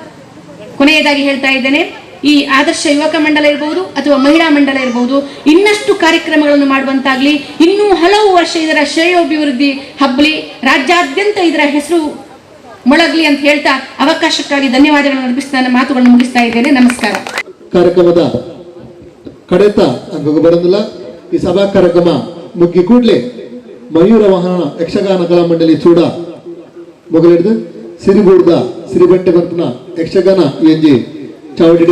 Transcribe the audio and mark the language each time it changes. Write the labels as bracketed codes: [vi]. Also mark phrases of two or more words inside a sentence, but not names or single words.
[kn] ಕೊನೆಯದಾಗಿ ಹೇಳ್ತಾ ಇದ್ದೇನೆ, ಈ ಆದರ್ಶ ಯುವಕ ಮಂಡಲ ಇರಬಹುದು ಅಥವಾ ಮಹಿಳಾ ಮಂಡಲ ಇರಬಹುದು, ಇನ್ನಷ್ಟು ಕಾರ್ಯಕ್ರಮಗಳನ್ನು ಮಾಡುವಂತಾಗ್ಲಿ, ಇನ್ನೂ ಹಲವು ವರ್ಷ ಇದರ ಶ್ರೇಯೋಭಿವೃದ್ಧಿ ಹಬ್ಬಲಿ, ರಾಜ್ಯಾದ್ಯಂತ ಇದರ ಹೆಸರು ಮೊಳಗಲಿ ಅಂತ ಹೇಳ್ತಾ ಅವಕಾಶಕ್ಕಾಗಿ ಧನ್ಯವಾದಗಳನ್ನು ಅರ್ಪಿಸಿ ನನ್ನ ಮಾತುಗಳನ್ನು ಮುಗಿಸ್ತಾ ಇದ್ದೇನೆ. ನಮಸ್ಕಾರ. ಕಾರ್ಯಕ್ರಮದ ಕಡೆತ ಅಂಗಕ್ಕೆ ಬರೋದಿಲ್ಲ. ಈ ಸಭಾ ಕಾರ್ಯಕ್ರಮ ಮುಗಿ ಕೂಡಲೇ ಮಯೂರ ವಾಹನ ಯಕ್ಷಗಾನ ಕಲಾ ಮಂಡಳಿ [tcy] ಚೂಡ ಮೊಗಲಿಡ್ದು ಸಿರಿಬೂಡ್ದ ಸಿರಿಬೆಂಟೆ ಬರ್ಪುನ ಯಕ್ಷಗಾನ ಎಂಜಿ ಚಾವಡಿಡ